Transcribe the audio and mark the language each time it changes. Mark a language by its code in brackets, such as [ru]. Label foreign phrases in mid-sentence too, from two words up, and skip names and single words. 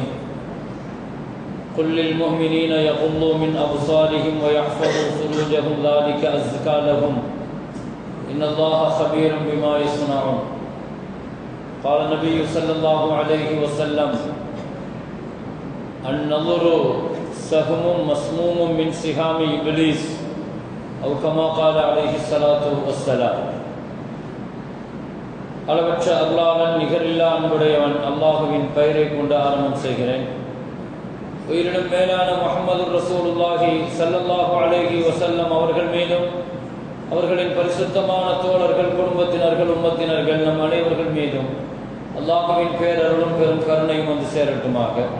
[ar] قل للمؤمنين يغضوا من أبصارهم ويحفظوا فروجهم ذلك أزكى لهم إن الله خبير بما يصنعون. قال النبي صلى الله عليه وسلم النظر سهم مسموم من سهام إبليس أو كما قال عليه الصلاة والسلام. [ta] அளவற்ற அல்லாஹ்வின் நிகரில்லா அன்புடையவன் அல்லாஹுவின் பெயரை கொண்டு ஆரம்பம் செய்கிறேன். உயிரினும் மேலான முஹம்மது [ar] رسول الله صلى الله عليه وسلم [ta] அவர்கள் மீதும் அவர்களின் பரிசுத்தமான தோழர்கள், குடும்பத்தினர்கள், உம்மத்தினர்கள் நம் அனைவர்கள் மீதும் அல்லாஹ்வின் பேரருளும் பெரும் கருணையும் வந்து சேரட்டுமாக.